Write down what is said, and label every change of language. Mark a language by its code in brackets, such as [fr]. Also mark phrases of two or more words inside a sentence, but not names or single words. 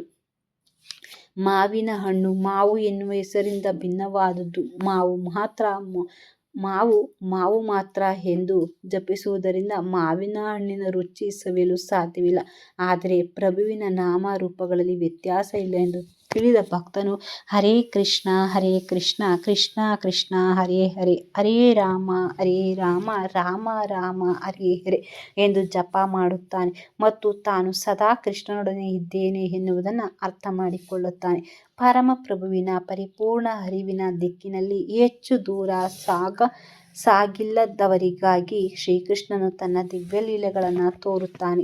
[kn] ಮಾವಿನ ಹಣ್ಣು ಮಾವು ಎನ್ನುವ ಹೆಸರಿಂದ ಭಿನ್ನವಾದುದು. ಮಾವು ಮಾತ್ರ ಎಂದು ಜಪಿಸುವುದರಿಂದ ಮಾವಿನ ಹಣ್ಣಿನ ರುಚಿ ಸವಿಯಲು ಸಾಧ್ಯವಿಲ್ಲ. ಆದರೆ ಪ್ರಭುವಿನ ನಾಮ ರೂಪಗಳಲ್ಲಿ ವ್ಯತ್ಯಾಸ ಇಲ್ಲ ಎಂದು ತಿಳಿದ ಭಕ್ತನು ಹರೇ ಕೃಷ್ಣ ಕೃಷ್ಣ ಕೃಷ್ಣ ಹರೇ ಹರೇ, ಹರೇ ರಾಮ ರಾಮ ರಾಮ ಹರೇ ಹರೇ ಎಂದು ಜಪ ಮಾಡುತ್ತಾನೆ ಮತ್ತು ತಾನು ಸದಾ ಕೃಷ್ಣನೊಡನೆ ಇದ್ದೇನೆ ಎನ್ನುವುದನ್ನು ಅರ್ಥ ಮಾಡಿಕೊಳ್ಳುತ್ತಾನೆ. ಪರಮಪ್ರಭುವಿನ ಪರಿಪೂರ್ಣ ಅರಿವಿನ ದಿಕ್ಕಿನಲ್ಲಿ ಹೆಚ್ಚು ದೂರ ಸಾಗಿಲ್ಲದವರಿಗಾಗಿ ಶ್ರೀಕೃಷ್ಣನು ತನ್ನ ದಿವ್ಯ ಲೀಲೆಗಳನ್ನು ತೋರುತ್ತಾನೆ.